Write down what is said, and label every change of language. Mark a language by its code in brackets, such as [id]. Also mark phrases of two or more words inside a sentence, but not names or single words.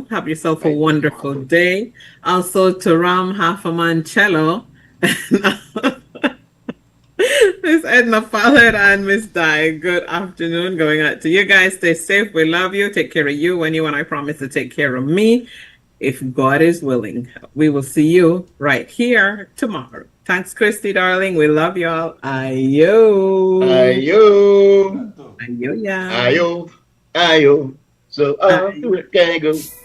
[en] Have yourself a wonderful day. Also to Ram Hafamancello, Miss Edna Fallon and Miss Di. Good afternoon. Going out to you guys. Stay safe. We love you. Take care of you when you and I promise to take care of me. If God is willing, we will see you right here tomorrow. Thanks, Christy, darling. We love y'all. Ayo. Ayo. Ayo, yeah. Ayo. Ayo. So off to it can go.